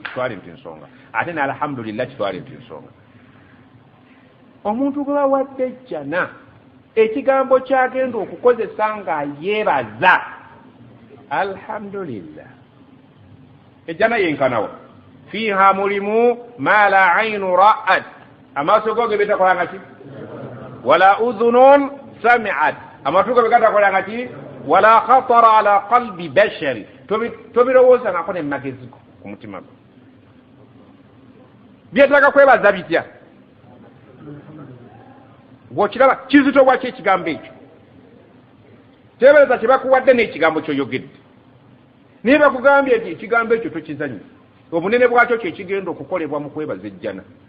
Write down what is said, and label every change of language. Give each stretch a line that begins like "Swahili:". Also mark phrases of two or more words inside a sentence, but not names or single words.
Ganda: kitwale nti nsonga ate ne alhamdulillah kitwale nti nsonga omuntu gwe bawadde ejjana ekigambo kyagenda okukozesa nga yeebaza alhamdulillah ejjana yenkanawa fiiha mulimu
Arabic: ما لا عين رأت
Ganda: amaaso go ge betakolanga ki
Arabic: ولا أذن سمعت
Ganda: amatu go begatakolanga ki
Arabic: ولا خطر على قلب بشر
Ganda: tobirowooza ngako ne magezi ku mutima gwo byetaaga kwebaza bitya bw'okiraba kizito bwaki ekigambo ekyo teebereza kye bakuwadde n'ekigambo ky'oyogedde naye bakugambye nti ekigambo ekyo tokizanyi obunene bwakyo kyekigenda okukolebwa mu kwebaza ejjana